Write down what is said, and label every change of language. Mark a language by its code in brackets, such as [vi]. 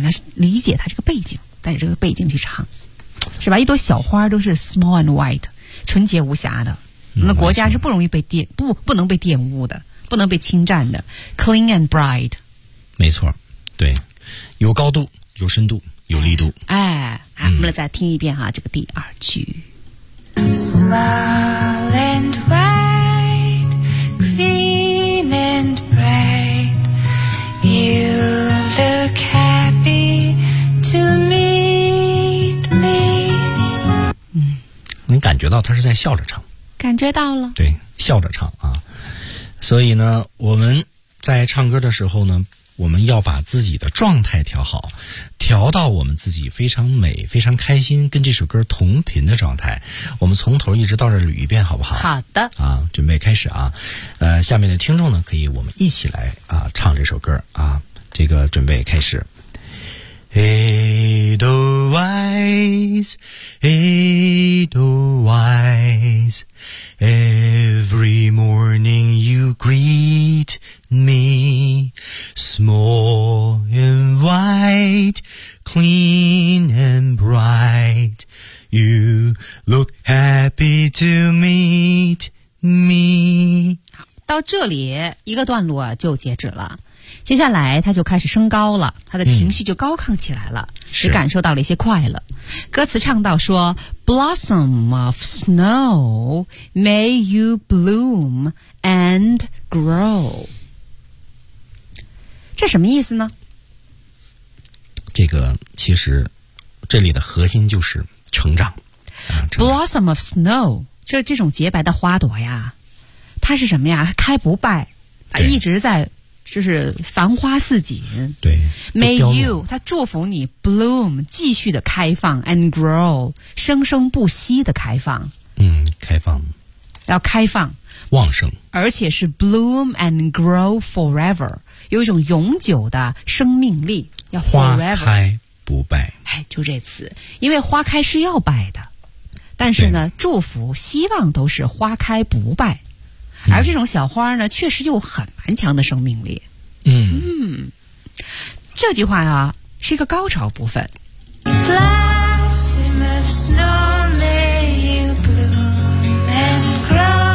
[zh] 那是理解他这个背景，带着这个背景去唱，是吧？一朵小花都是 [en] small and white， [zh] 纯洁无瑕的，那国家是不容易被玷不能被玷污的，不能被侵占的 ， [en] clean and bright。 [zh] 没错，对，有高度，有深度。有力度。哎，好，我们来再听一遍哈，这个第二句。 [en] Smile and white, clean and bright, you look happy to meet me。 [zh] 你感觉到他是在笑着唱？感觉到了。对，笑着唱啊。所以呢，我们在唱歌的时候呢，我们要把自己的状态调好，调到我们自己非常美、非常开心、跟这首歌同频的状态。我们从头一直到这捋一遍，好不好？好的。啊，准备开始啊。下面的听众呢，可以我们一起来啊唱这首歌啊。这个准备开始。 [en] Edelweiss, Edelweiss, every morning you greet me. Small and white, clean and bright, you look happy to meet me. [zh] 好，到这里一个段落就截止了，接下来他就开始升高了，他的情绪就高亢起来了，也感受到了一些快乐。歌词唱到说 [en] Blossom of snow, may you bloom and grow. [zh] 这什么意思呢？这个其实这里的核心就是成长。 [en] Blossom of snow， [zh] 这种洁白的花朵呀，它是什么呀？开不败啊，一直在就是繁花似锦。对， [en] May you， [zh] 它祝福你 bloom， 继续的开放 [en] and grow， [zh] 生生不息的开放。开放，要开放，旺盛，而且是 [en] bloom and grow forever。 [zh] 有一种永久的生命力，要 forever 花开不败。哎，就这词，因为花开是要败的，但是呢，祝福、希望都是花开不败，而这种小花呢，确实有很顽强的生命力。这句话啊，是一个高潮部分。 [en] Blossom of snow, may you bloom and grow.